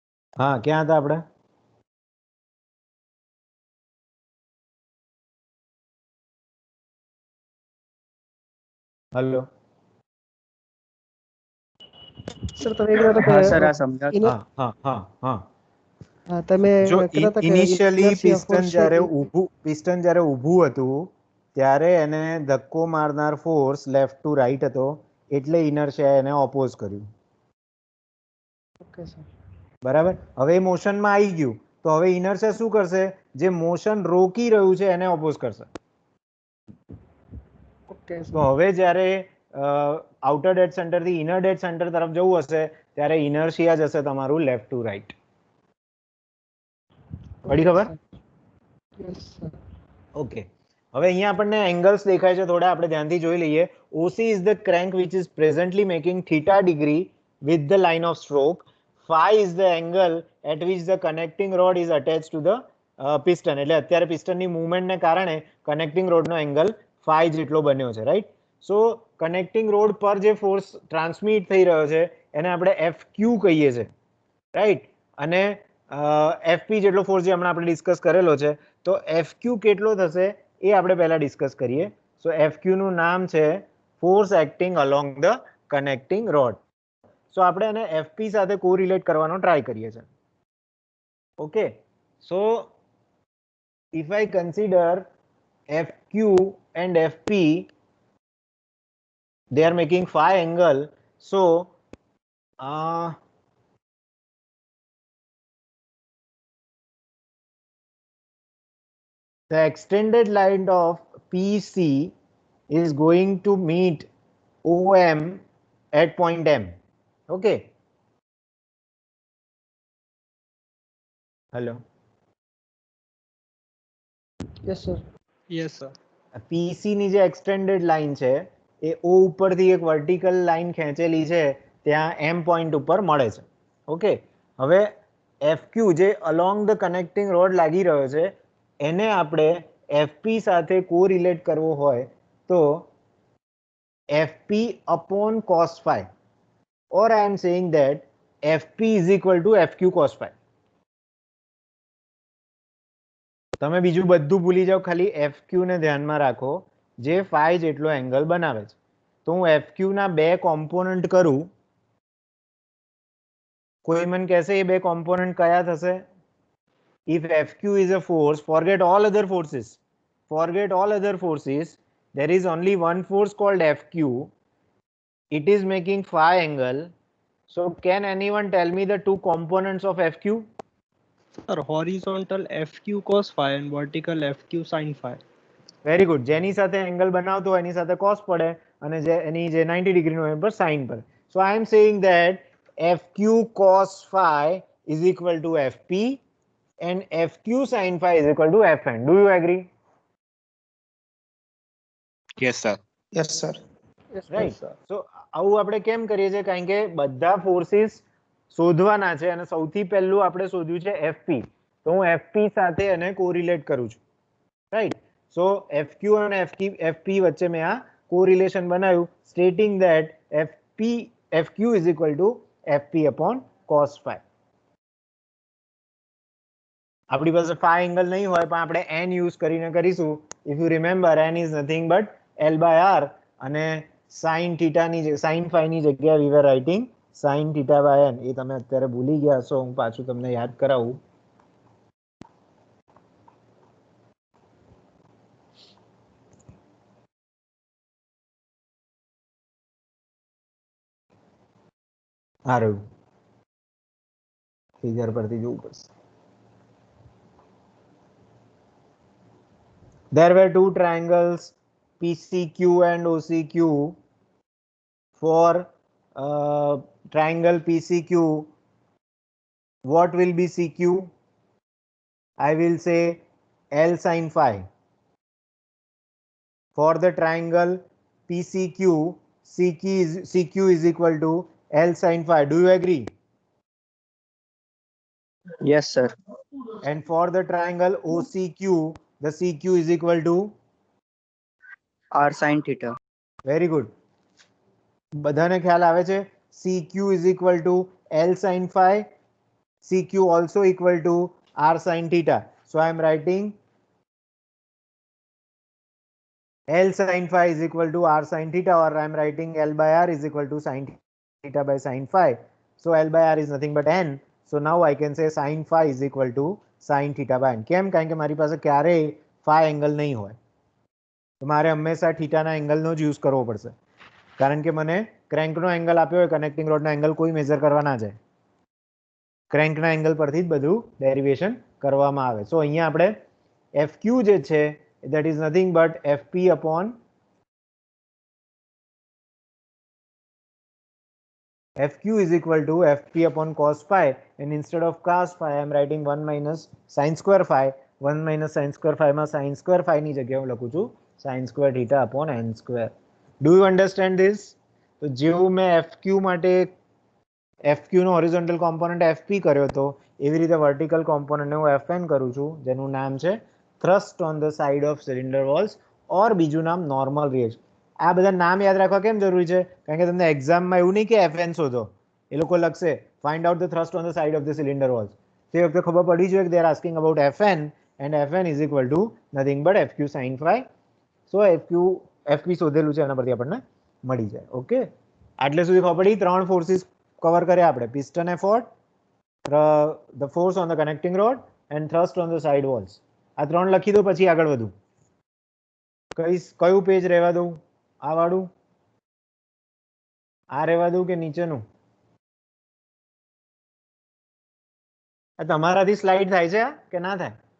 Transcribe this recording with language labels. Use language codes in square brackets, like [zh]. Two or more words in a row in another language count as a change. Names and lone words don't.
[gu] હા, ક્યાં હતા આપણે? હલો. સર તમે કહેતા હતા હા સર, કે આ સમજા. ઇનર હા હા હા હા હા તમે જો કહેતા હતા કે ઇનિશિયલી [en] inertia force છે [gu] પિસ્ટન જ્યારે ઊભું હતું ત્યારે એને ધક્કો મારનાર ફોર્સ [en] left to right [gu] હતો, એટલે ઇનર્શિયા એને ઓપોઝ કર્યું. ઓકે સર. બરાબર. હવે મોશનમાં આવી ગયું તો હવે ઇનર્શિયા શું કરશે? જે મોશન રોકી રહ્યું છે એને ઓપોઝ કરશે. ઓકે તો સર. હવે જ્યારે [en] outer dead centre [gu] થી [en] inner dead centre [gu] તરફ જવું હશે ત્યારે ઇનર્શિયા જશે તમારું [en] left to right. [gu] પડી ખબર? યસ સર. ઓકે. હવે અહીંયા આપણને એંગલ્સ દેખાય છે, થોડા આપણે ધ્યાનથી જોઈ લઈએ. [en] OC is the crank which is presently making theta degree with the line of stroke. Phi is the angle at which the connecting rod is attached to the piston. [gu] એટલે અત્યારે પિસ્ટનની મૂવમેન્ટને કારણે કનેક્ટિંગ રોડનો એંગલ phi જેટલો બન્યો છે, રાઈટ? સો કનેક્ટિંગ રોડ પર જે ફોર્સ ટ્રાન્સમિટ થઈ રહ્યો છે એને આપણે FQ કહીએ છીએ, રાઈટ? અને FP જેટલો ફોર્સ જે હમણાં આપણે ડિસ્કસ કરેલો છે, તો FQ કેટલો થશે એ આપણે પહેલા ડિસ્કસ કરીએ. સો FQ નું નામ છે [en] force acting along the connecting rod. [gu] સો આપણે એને FP સાથે કોરિલેટ કરવાનો ટ્રાય કરીએ છીએ. ઓકે. [en] સો if I consider FQ and FP, they are making phi angle. So the extended line of PC is going to meet OM at point M. Okay. Hello. yes sir. yes sir. [gu] PC ની જે એક્સટેન્ડેડ લાઈન છે એ O ઉપરથી એક વર્ટિકલ લાઈન ખેંચેલી છે ત્યાં M પોઈન્ટ ઉપર મળે છે. [en] ઓકે. હવે FQ જે along the connecting rod [gu] લાગી રહ્યો છે એને આપણે [en] FP [gu] સાથે કોરિલેટ કરવો હોય તો [en] FP upon cos phi, or I am saying that FP is equal to FQ cos phi. [gu] તમે બીજું બધું ભૂલી જાઓ, ખાલી FQ ને ધ્યાનમાં રાખો જે phi જેટલો એંગલ બનાવે છે. તો હું FQ ના બે કોમ્પોનન્ટ કરું, કોઈ મને કહેશે એ બે કોમ્પોનન્ટ કયા થશે? [en] If FQ is a force, forget all other forces. There is only one force called FQ. It is making phi angle. So can anyone tell me the two components of FQ? sir, horizontal FQ cos phi and vertical FQ sin phi. very good. [gu] જેની સાથે એંગલ બનાવતો હોય એની સાથે cos પડે અને જે એની જે 90 ડિગ્રીનો હોય પર sin પડે. [en] So I am saying that FQ cos phi is equal to FP and FQ sin phi is equal to Fn. Do you agree? Yes, sir. Yes, sir. [gu] રાઈટ. સો આવું આપણે કેમ કરીએ છીએ? કારણ કે બધા ફોર્સિસ શોધવાના છે અને સૌથી પહેલું આપણે શોધ્યું છે FP. તો હું FP સાથે એને કોરિલેટ કરું છું, રાઈટ? [en] સો FQ [gu] અને FP વચ્ચે મેં આ કોરિલેશન બનાવ્યું, [en] stating that FQ is equal to FP upon cos phi. [gu] આપણી પાસે phi એંગલ નહીં હોય પણ આપણે n યુઝ કરીને કરીશું. [en] if you remember, n is nothing but L by R અને sin theta ની sin phi [gu] ની જગ્યાએ [en] we were writing sin theta by n. [gu] એ તમે અત્યારે ભૂલી ગયા હશો, હું પાછું તમને યાદ કરાવું. આ રહ્યું ફિગર પરથી જોવું પડશે. [en] There were two triangles PCQ and OCQ. For triangle PCQ, what will be CQ? I will say L sin phi. For the triangle PCQ, CQ is equal to L sin phi. Do you agree? Yes, sir. And for the triangle OCQ, the CQ is equal to R sin theta. very good. [gu] બધાને ખ્યાલ આવે છે? [en] CQ is equal to L sin phi CQ also equal to r sin theta. So I am writing L sin phi is equal to r sin theta, or I am writing L by r is equal to sin theta by sin phi. So L by r is nothing but n. So now I can say sin phi is equal to sin theta by n. [gu] કેમ? કારણ કે મારી પાસે ક્યારેય phi એંગલ નહીં હોય, તો મારે હંમેશા થીટાના એંગલનો જ યુઝ કરવો પડશે, કારણ કે મને ક્રેન્કનો એંગલ આપ્યો હોય, કનેક્ટિંગ રોડના એંગલ કોઈ મેજર કરવા ના જાય, ક્રેન્કના એંગલ પરથી જ બધું ડેરિવેશન કરવામાં આવે. [en] સો [gu] અહીંયા આપણે FQ જે છે [en] that is nothing but FP upon FQ is equal to FP upon cos phi, and instead of cos phi I am writing 1 minus sin square phi. 1 minus sin square phi માં sin square phi [gu] ની જગ્યાએ હું લખું છું [en] sin square theta upon n square. Do you understand this? [gu] તો જેવું મેં FQ માટે FQ નો [en] horizontal component [gu] FP કર્યો હતો, એવી રીતે વર્ટિકલ કોમ્પોનન્ટને હું FN કરું છું, જેનું નામ છે [en] thrust on the side of cylinder walls, [gu] or બીજું નામ [en] normal reaction. [gu] આ બધા નામ યાદ રાખવા કેમ જરૂરી છે? કારણ કે તમને એક્ઝામમાં એવું નહીં કે FN શોધો, એ લોકો લખશે [en] find out the thrust on the side of the cylinder walls. [gu] તે વખતે ખબર પડી જોઈએ કે [en] they are asking about FN, and FN is equal to nothing but FQ sin phi. [gu] So FP શોધેલું છે, એના પરથી આપણને મળી જાય. ઓકે, આટલે સુધી ખબર પડી? ત્રણ ફોર્સિસ કવર કર્યા આપણે: [en] piston effort, the force on the connecting rod, and thrust on the side walls. [gu] આ ત્રણ લખી દો, પછી આગળ વધું. કયું પેજ રહેવા દઉં? આ વાળું, આ રહેવા દઉં કે નીચેનું? તમારાથી સ્લાઇડ થાય છે કે ના થાય?